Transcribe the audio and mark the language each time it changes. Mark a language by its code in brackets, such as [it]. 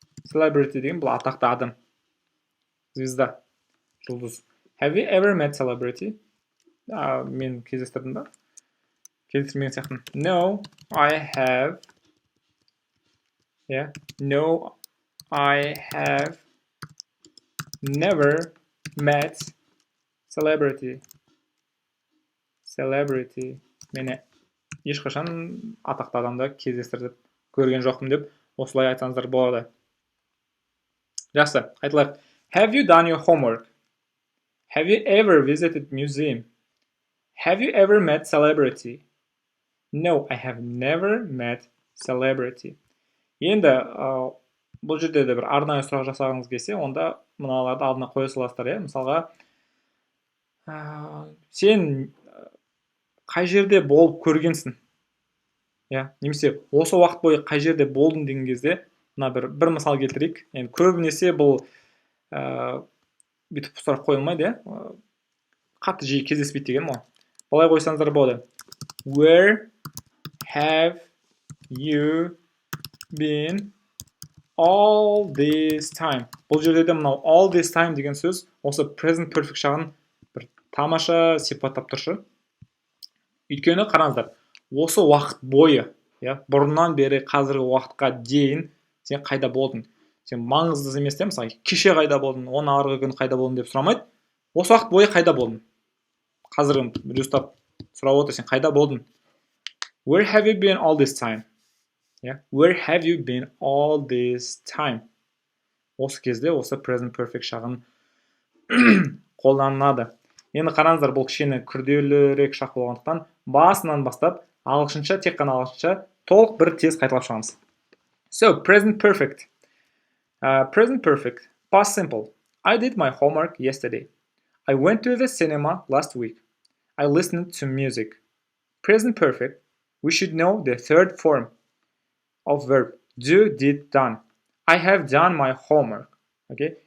[kk] Celebrity деген бұл атақты адам. Звезда, жұлдыз. [en] Have you ever met celebrity? [kk] Мен кездестірдім ба? Кездестірмеген сияқтымын. [en] No, I have Yeah. No, I have never met celebrity. [kk] Мені ешқашан атақты адамды кездестіріп көрген жоқпын деп осылай айтсаңыздар болады. Жақсы, айтылайық. [en] Have you done your homework? Have you ever visited museum? Have you ever met celebrity? No, I have never met celebrity. [kk] Енді бұл жерде де бір арнайы сұрақ жасағыңыз келсе, онда мыналарды алдына қоя саласыздар, мысалға, сен қай жерде болып көргенсің? Немесе осы уақыт бойы қай жерде болдың деген кезде, мына бір мысал келтірейік. Енді көбінесе бұл бүйтіп сұрақ қойылмайды, қатты жиі кездеспейді деген ғой. Былай қойсаңыздар болады. [en] Where have you been all this time? [kk] Бұл жерде де мынау [en] all this time [kk] деген сөз осы present perfect шағын бір тамаша сипаттап тұршы. Өйткені қараңыздар, осы уақыт бойы, бұрыннан бері қазіргі уақытқа дейін сен қайда болдың? Сен маңызды емес, мысалы, кеше қайда болдың, оны арғы күн қайда болдың деп сұрамайды. Осы уақыт бойы қайда болдың? Қазіргі бір ұстап сұрап отыр, сен қайда болдың? [en] Where have you been all this time? Where have you been all this time? [kk] Осы кезде осы present perfect шағын қолданылады. Енді қараңыздар, бұл кішкене күрделірек шақ болғандықтан басынан бастап ағылшынша, тек қана ағылшынша толық бір тез қайталап шығамыз. [en] So, present perfect. Present perfect. Past simple. I did my homework yesterday. I went to the cinema last week. I listened to music. Present perfect. We should know the third form of verb. Do, did, done. I have done my homework. Okay?